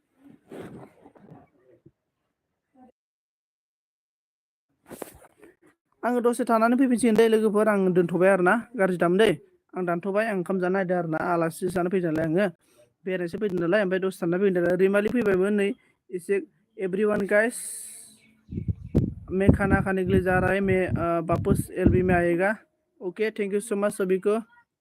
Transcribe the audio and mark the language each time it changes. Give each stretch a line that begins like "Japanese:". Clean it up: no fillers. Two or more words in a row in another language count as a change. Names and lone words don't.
Bodo: आङो दसे थानानै फैफिनसिगोन दे लोगोफोर आं दोनथ'बाय आरोना गाज्रि दाम दै आं दानथ'बाय आं ओंखाम जानो नागिरदों आरोना आलासि जानो फैदों नालाय आङो बेरायनोसो फैदों नालाय ओमफ्राय दसे थाना फैदों रैमालि फैबायमोन नै एसे
English: everyone guys
Hindi: मैं खाना खाने के लिए जा रहा है मैं वापस एलबी में आएगा ओके
English: Thank you so much
Bodo: सभी को